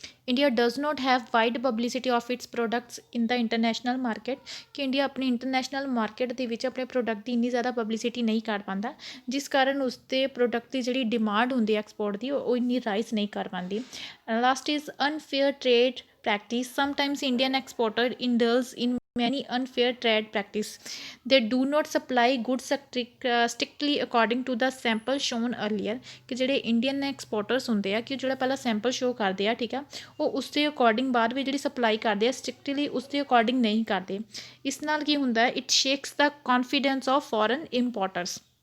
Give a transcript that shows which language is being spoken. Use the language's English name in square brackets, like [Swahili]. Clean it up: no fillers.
[English] India does not have wide publicity of its products in the international market, [Punjabi] ਕਿ India ਆਪਣੀ international market ਦੇ ਵਿੱਚ ਆਪਣੇ product ਦੀ ਇੰਨੀ ਜ਼ਿਆਦਾ ਪਬਲਿਸਿਟੀ ਨਹੀਂ ਕਰ ਪਾਉਂਦਾ, ਜਿਸ ਕਾਰਨ ਉਸ ਦੇ ਪ੍ਰੋਡਕਟ ਦੀ ਜਿਹੜੀ ਡਿਮਾਂਡ ਹੁੰਦੀ ਹੈ ਐਕਸਪੋਰਟ ਦੀ ਉਹ ਇੰਨੀ ਰਾਈਜ਼ ਨਹੀਂ ਕਰ ਪਾਉਂਦੀ। [English] Last is unfair trade practice. Sometimes Indian exporter indulge in many unfair trade practice. They do not supply goods strictly according to the sample shown earlier. [Punjabi] ਕਿ ਜਿਹੜੇ ਇੰਡੀਅਨ ਐਕਸਪੋਰਟਰਸ ਹੁੰਦੇ ਆ ਕਿ ਜਿਹੜਾ ਪਹਿਲਾਂ ਸੈਂਪਲ ਸ਼ੋਅ ਕਰਦੇ ਆ, ਠੀਕ ਆ, ਉਹ ਉਸ ਦੇ ਅਕੋਰਡਿੰਗ ਬਾਅਦ ਵੀ ਜਿਹੜੀ ਸਪਲਾਈ ਕਰਦੇ ਆ ਸਟ੍ਰਿਕਟਲੀ ਉਸ ਦੇ ਅਕੋਰਡਿੰਗ ਨਹੀਂ ਕਰਦੇ। ਇਸ ਨਾਲ ਕੀ ਹੁੰਦਾ, [English] It shakes the confidence of foreign importers.